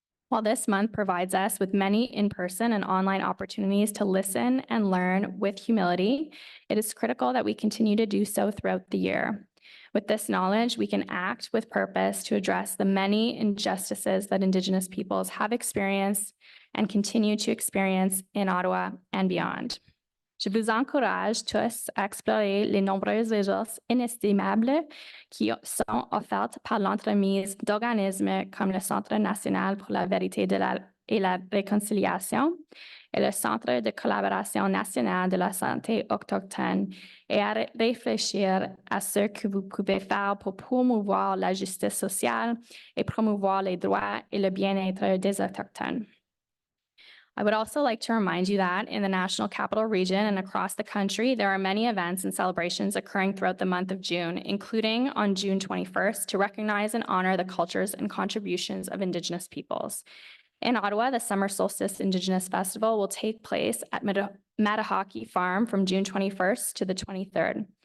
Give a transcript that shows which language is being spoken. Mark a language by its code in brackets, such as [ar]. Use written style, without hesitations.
[en] While this month provides us with many in-person and online opportunities to listen and learn with humility, it is critical that we continue to do so throughout the year. With this knowledge, we can act with purpose to address the many injustices that Indigenous peoples have experienced and continue to experience in Ottawa and beyond. [fr] Je vous encourage tous à explorer les nombreuses ressources inestimables qui sont offertes par l'entremise d'organismes comme le Centre national pour la vérité et la réconciliation et le Centre de collaboration nationale de la santé autochtone et à réfléchir à ce que vous pouvez faire pour promouvoir la justice sociale et promouvoir les droits et le bien-être des Autochtones. [en] I would also like to remind you that in the National Capital Region and across the country, there are many events and celebrations occurring throughout the month of June, including on June 21st, to recognize and honor the cultures and contributions of Indigenous peoples. In Ottawa, the Summer Solstice Indigenous Festival will take place at Matahawkee Farm from June 21st to the 23rd.